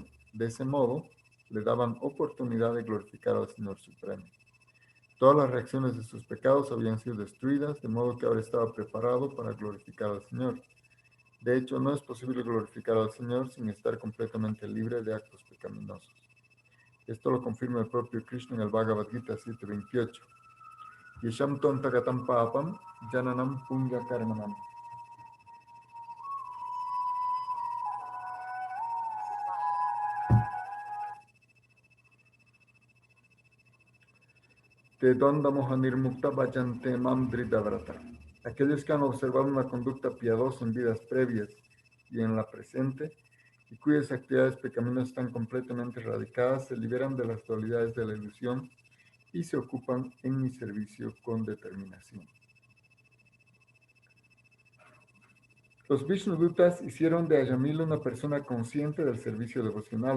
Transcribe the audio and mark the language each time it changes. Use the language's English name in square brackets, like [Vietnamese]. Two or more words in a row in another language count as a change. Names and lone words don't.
[Spanish] De ese modo, le daban oportunidad de glorificar al Señor Supremo. Todas las reacciones de sus pecados habían sido destruidas, de modo que ahora estaba preparado para glorificar al Señor. De hecho, no es posible glorificar al Señor sin estar completamente libre de actos pecaminosos. Esto lo confirma el propio Krishna en el Bhagavad Gita 7.28. [Sanskrit] Yesham tontagatam papam jananam punya karmanam. Te donda mohanir mukta bhajante mam dridavrata. [Spanish] Aquellos que han observado una conducta piadosa en vidas previas y en la presente, y cuyas actividades pecaminosas están completamente erradicadas, se liberan de las dualidades de la ilusión y se ocupan en mi servicio con determinación. Los Vishnudutas hicieron de Ayamila una persona consciente del servicio devocional.